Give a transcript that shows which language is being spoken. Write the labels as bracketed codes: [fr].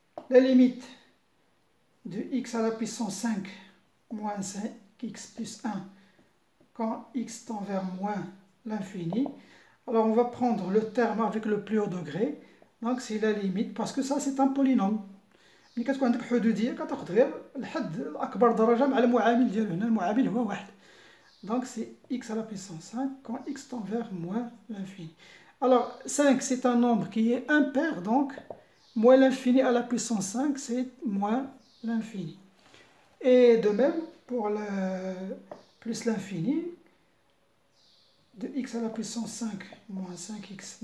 [fr] La limite de x à la puissance 5 moins 5x plus 1 quand x tend vers moins l'infini. Alors on va prendre le terme avec le plus haut degré. Donc c'est la limite, parce que ça c'est un polynôme. [ar] ملي كتكون عندك حدوديه كتاخذ غير الحد الاكبر درجه مع المعامل ديالو. هنا المعامل هو 1. [fr] Donc c'est x à la puissance 5 quand x tend vers moins l'infini. Alors 5 c'est un nombre qui est impair, donc moins l'infini à la puissance 5 c'est moins l'infini. Et de même pour le plus l'infini de x à la puissance 5 moins 5x.